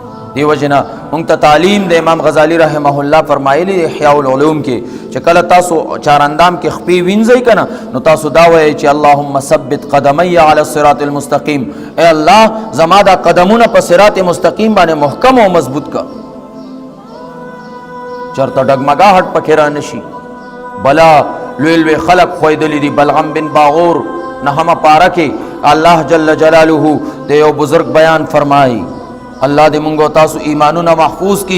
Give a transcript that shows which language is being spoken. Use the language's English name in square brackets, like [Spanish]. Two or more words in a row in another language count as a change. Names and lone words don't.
[Pashto] دیو جنا مونږ ته تعلیم د امام غزالی [Arabic] رحمه الله [Pashto] فرمایلی احیاء العلوم کې چې کله تاسو چاراندام کې خپې وینځئ کنه نو تاسو دا وایئ چې [Arabic] اللهم ثبت قدمی علی الصراط المستقیم، [Pashto] اے الله زما دا قدمونه په صراط مستقیم باندې محکم او مضبوط کا، چرته ډګمګاهټ پکې را نشي. بلا لوی لوی خلق خویدلی دی. بلغم بن باغور نهمه پاره کې الله [Arabic] جل جلاله [Pashto] د یو بزرگ بیان فرمایي، الله دې مونږ او تاسو ایمانونه محفوظ کی.